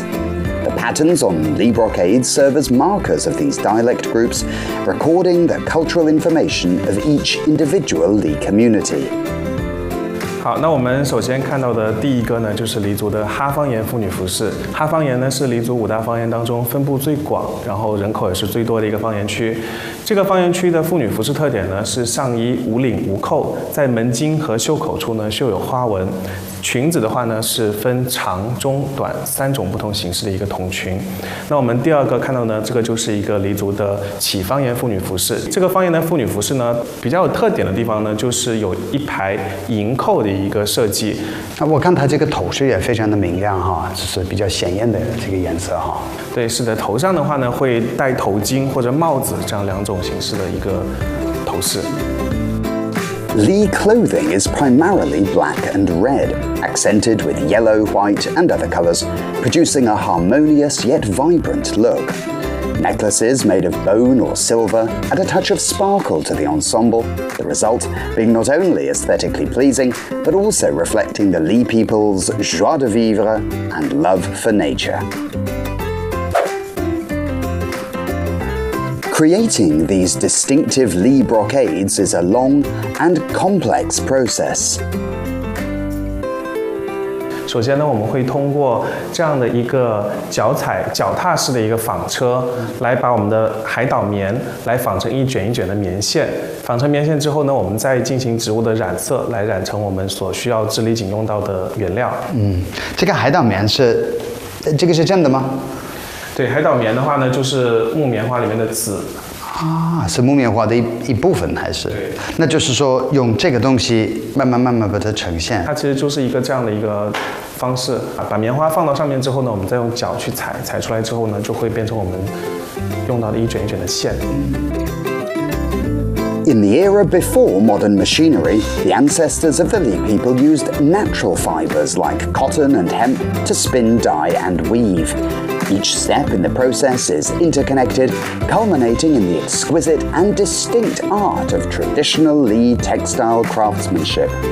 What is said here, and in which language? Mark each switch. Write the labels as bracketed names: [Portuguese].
[English] The patterns on Li brocades serve as markers of these dialect groups, recording the cultural information of each individual Li community. [Chinese] 好，那我们首先看到的第一个呢，就是黎族的哈方言妇女服饰。哈方言呢是黎族五大方言当中分布最广，然后人口也是最多的一个方言区。这个方言区的妇女服饰特点呢是上衣无领无扣，在门襟和袖口处呢绣有花纹。裙子的话呢是分长、中、短三种不同形式的一个筒裙。那我们第二个看到呢，这个就是一个黎族的起方言妇女服饰。这个方言的妇女服饰呢比较有特点的地方呢，就是有一排银扣的一个设计。那我看它这个头饰也非常的明亮哈，就是比较显艳的这个颜色哈。对，是的，头上的话呢会戴头巾或者帽子这样两种形式的一个头饰。 [English] Li clothing is primarily black and red, accented with yellow, white, and other colors, producing a harmonious yet vibrant look. Necklaces made of bone or silver add a touch of sparkle to the ensemble, the result being not only aesthetically pleasing, but also reflecting the Li people's joie de vivre and love for nature. Creating these distinctive Li brocades is a long and complex process. [Chinese] 首先呢，我们会通过这样的一个脚踏式的一个纺车，来把我们的海岛棉来纺成一卷一卷的棉线。纺成棉线之后呢，我们再进行植物的染色，来染成我们所需要织里锦用到的原料。这个海岛棉是，这个是真的吗？对，海岛棉的话呢，就是木棉花里面的籽啊，是木棉花的一部分还是？对，那就是说用这个东西慢慢把它呈现。它其实就是一个这样的一个方式啊，把棉花放到上面之后呢，我们再用脚去踩，踩出来之后呢，就会变成我们用到的一卷一卷的线。 [English] In the era before modern machinery, the ancestors of the Li people used natural fibers like cotton and hemp to spin, dye, and weave. Each step in the process is interconnected, culminating in the exquisite and distinct art of traditional Li textile craftsmanship.